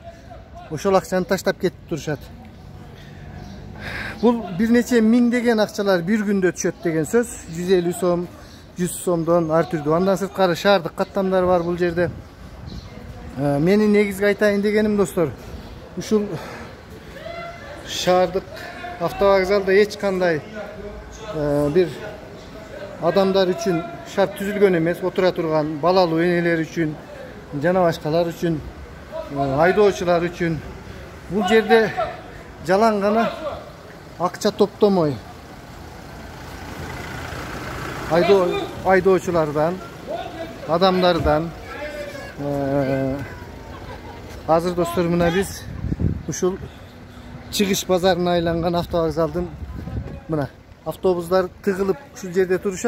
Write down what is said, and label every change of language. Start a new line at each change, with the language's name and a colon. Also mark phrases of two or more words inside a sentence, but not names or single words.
Kyrgyz: Ошол акчаны таштап кетип турушат. Бул бир нече миңдеген акчалар бир күндө түшөт деген сөз. 150 сом, 100 сомдон ар түрдүү. Андан сырткары шаардык каттамдар бар бул жерде. Менин негизги айтайын дегеним, достор, ушул шаардык автовокзалда эч кандай бир адамлар үчүн шарт түзүлгөн эмес, отура турган балалуу энелер үчүн, жана башкалар үчүн, айдоочулар үчүн бул жерде жалаң гана акча топтомой айдоочулардан, адамдардан азыр, достор, мына биз ушул чыгыш базарына айланган автовокзалдын мына автобустар тыгылып ушул жерде турушат.